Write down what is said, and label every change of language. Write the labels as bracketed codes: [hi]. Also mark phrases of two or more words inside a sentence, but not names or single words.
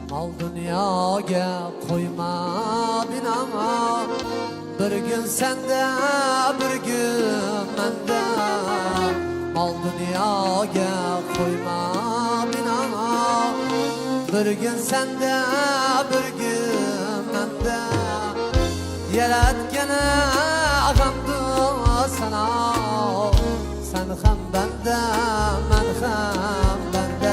[uz] Dunyoga qo'yma binama, [tr] bir gün sende bir gün mende. [uz] Mol dunyoga qo'yma binama, [tr] bir gün sende bir gün mende. [uz] Yaratgani hamdu sana, sen ham bende, men ham bende.